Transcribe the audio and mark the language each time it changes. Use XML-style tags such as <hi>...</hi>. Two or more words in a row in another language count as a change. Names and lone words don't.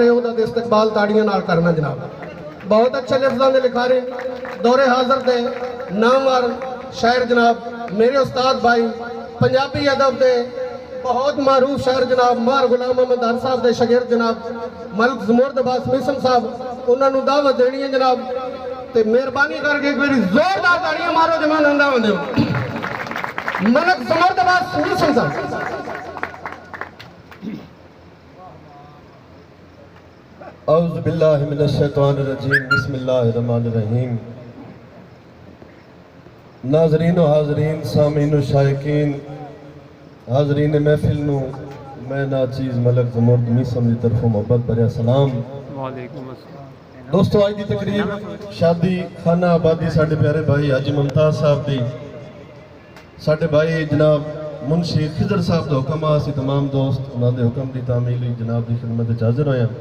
<pa>ہے اوہدا استقبال تاڑیاں نال کرنا جناب بہت اچھے لفظاں دے لکھارے دورِ حاضر دے نامور شاعر جناب میرے استاد بھائی پنجابی ادب دے بہت معروف شاعر جناب مار غلام احمد ہر صاحب دے شاگرد جناب ملک زمرد عباس مسم صاحب اوہناں نوں دعوت دینی ہے جناب تے مہربانی کر کے اک واری زوردار تاڑیاں مارو زمانہ دعوت دیو ملک زمرد عباس مسم صاحب</pa> <ar>أعوذ بالله من الشيطان الرجيم بسم الله الرحيم</ar> <ur>ناظرین و حاضرین سامعین و شائقین حاضرین محفل</ur> <pa>نوں میں ناچیز ملک زمرد مسم کی طرفوں محبت بھریا سلام دوستو آج کی تقریب شادی خانہ آبادی ساڈے پیارے بھائی حاجی ممتاز صاحب دی ساڈے بھائی جناب منشی خضر صاحب کا حکم آسی تمام دوست انہوں نے حکم کی تعمیل جناب کی خدمت حاضر ہویا</pa>